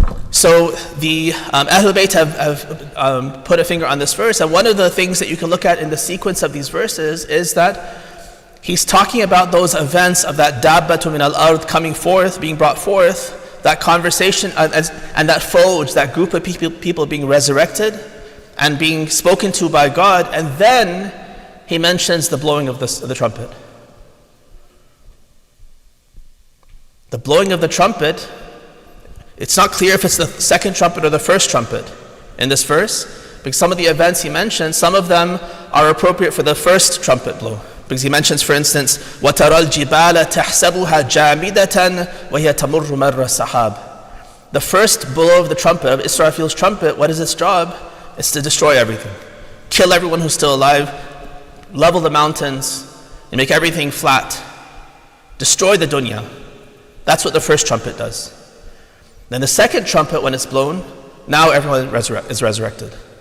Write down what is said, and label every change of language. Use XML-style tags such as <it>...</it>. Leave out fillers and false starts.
<en>So the Ahlul Bayt have put a finger on this verse, and one of the things that you can look at in the sequence of these verses is that he's talking about those events of that dabbatu min al-ard coming forth, being brought forth, that conversation and that fauj, that group of people being resurrected and being spoken to by God, and then he mentions the blowing of the trumpet. The blowing of the trumpet, it's not clear if it's the second trumpet or the first trumpet in this verse, because some of the events he mentions, some of them are appropriate for the first trumpet blow. Because he mentions,</en> <ar>for instance, وَتَرَى الْجِبَالَ تَحْسَبُهَا جَامِدَةً وَهِيَ تَمُرُّ مَرَّ السَّحَابِ.</ar> <en>The first blow of the trumpet, of Israfil's trumpet, what is its job? It's to destroy everything. Kill everyone who's still alive, level the mountains, and make everything flat. Destroy the dunya. That's what the first trumpet does. Then the second trumpet, when it's blown, now everyone is resurrected.</en>